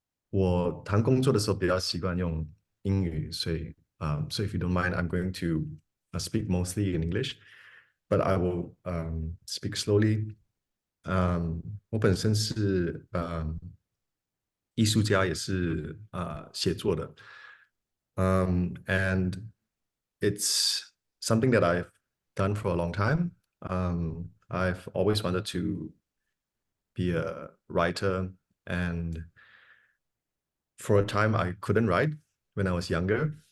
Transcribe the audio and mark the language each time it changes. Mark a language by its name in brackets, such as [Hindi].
[Chinese] 我谈工作的时候比较习惯用英语，所以 [English] so if you don't mind, I'm going to speak mostly in English, but I will speak slowly. [Chinese] 我本身是艺术家，也是写作的。 [English] And it's something that I've done for a long time. I've always wanted to be a writer, and for a time I couldn't write when I was younger.